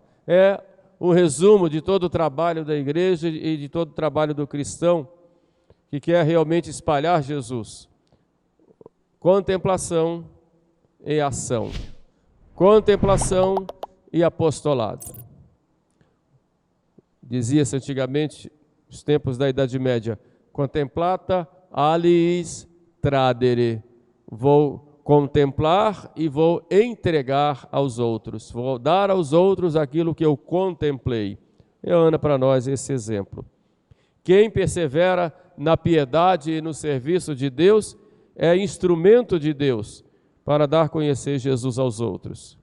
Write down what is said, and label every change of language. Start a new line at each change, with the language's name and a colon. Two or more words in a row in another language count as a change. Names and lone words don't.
Portuguese: É um resumo de todo o trabalho da igreja e de todo o trabalho do cristão que quer realmente espalhar Jesus. Contemplação e ação. Contemplação e apostolado. Dizia-se antigamente, nos tempos da Idade Média,
Latin: contemplata aliis tradere.
Portuguese: Vou contemplar e vou entregar aos outros. Vou dar aos outros aquilo que eu contemplei. É Ana para nós esse exemplo. Quem persevera na piedade e no serviço de Deus é instrumento de Deus para dar a conhecer Jesus aos outros.